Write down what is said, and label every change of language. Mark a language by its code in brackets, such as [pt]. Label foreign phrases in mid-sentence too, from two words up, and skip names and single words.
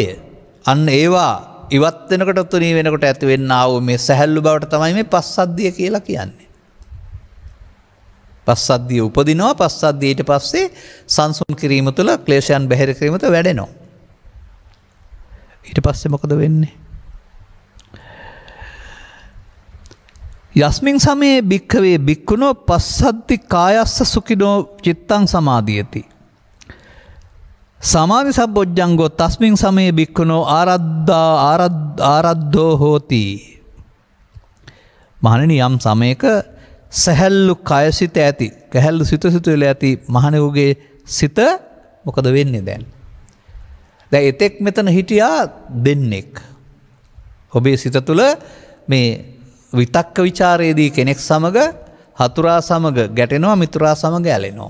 [si] අන්න ඒවා ඉවත් වෙනකොට තුනී වෙනකොට ඇති වෙන්නා වූ මේ සැහැල්ලු බවට තමයි මේ පස්සද්ධිය කියලා කියන්නේ. පස්සද්ධිය උපදිනවා. පස්සද්ධිය ඊට පස්සේ සංසුන් කිරීම තුළ ක්ලේශයන් බැහැර කිරීම තුළ වැඩෙනවා. ඊට පස්සේ මොකද වෙන්නේ? [pi] යස්මින් සමේ භික්ඛවේ භික්ඛුනෝ පස්සද්ධි කායස්ස සුඛිනෝ චිත්තං සමාධියති. සමාධි සම්බොජ්ජංගෝ තස්මින් සමේ භික්ඛුනෝ ආරද්ධෝ හෝති. [si] මහණෙනි යම් සමයක සැහැල්ලු කයසිත ඇති කැහැල්ලු සිතුවිලි ඇති මහණෙකුගේ සිත මොකද වෙන්නේ දැන්? දැන් එතෙක් මෙතන හිටියා දෙන්නෙක්. ඔබේ සිත තුළ මේ විතක්ක ਵਿਚාරයේදී කෙනෙක් සමග හතුරා සමග ගැටෙනවා මිතුරා සමග ඇලෙනවා.